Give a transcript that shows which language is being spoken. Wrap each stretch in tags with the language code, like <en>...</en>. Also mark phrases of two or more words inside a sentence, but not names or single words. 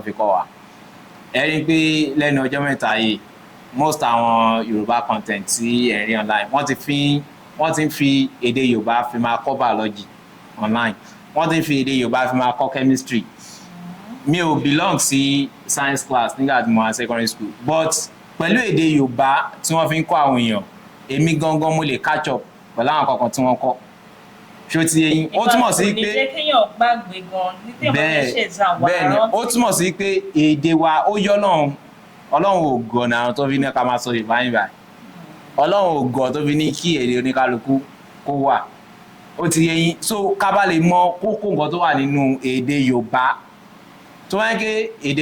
<yo>fi kọ́ wa ẹ rí i pé lẹ́nu ọjọ́ mẹ́ta yìí most àwọn Yorùbá content tí ẹ rí online wọ́n ti ń fi èdè Yorùbá fi máa kọ́</yo> <en>biology online</en> <yo>wọ́n ti ń fi èdè Yorùbá fi máa kọ́ chemistry mi ò belong sí</yo> <en>science class</en> <yo>nígbà tí mo wà</yo> <en>secondary school</en> <yo>but pẹ̀lú èdè Yorùbá tí wọ́n fi ń kọ́ àwọn èèyàn èmi gangan mo lè</yo> <en>catch up</en> <yo>pẹ̀lú àwọn kankan tí wọ́n kọ́ ṣó ti yé yín ó túmọ̀ sí pé bẹ́ẹ̀ ni ó túmọ̀ sí pé èdè wa ó yọ náà Ọlọ́run ò gọ̀ náà tó fi ní ká máa sọ Yorùbá yín báyìí Ọlọ́run ò gọ̀ tó fi ní kí èdè oníkálukú kó wà ó ti yé yín so ká bá lè mọ kókó nǹkan tó wà nínú èdè Yorùbá tó wáyé pé èdè</yo>